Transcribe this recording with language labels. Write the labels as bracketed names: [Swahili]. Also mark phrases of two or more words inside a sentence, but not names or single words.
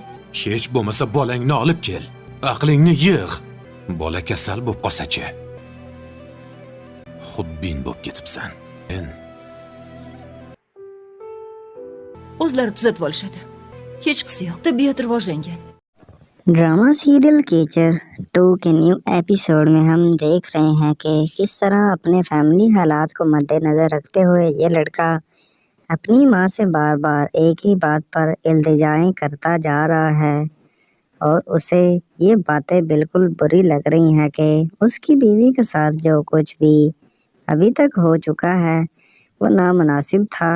[Uzbek] Hech bo'lmasa bolangni olib kel. Aqlingni yig'h. Bola kasal bo'lib qolsa-chi? Xudbin bo'lib ketibsan. O'zlari tuzatib olishadi. Hech qisi yo'q. Tabiat rivojlangan. [English] drama serial [Urdu] کیچر 2 کے [English] new episode [Urdu] میں ہم دیکھ رہے ہیں کہ کس طرح اپنے فیملی حالات کو مدنظر رکھتے ہوئے یہ لڑکا اپنی ماں سے بار بار ایک ہی بات پر التجائیں کرتا جا رہا ہے اور اسے یہ باتیں بالکل بری لگ رہی ہیں کہ اسکی بیوی کے ساتھ جو کچھ بھی ابھی تک ہو چکا ہے وہ نامناسب تھا.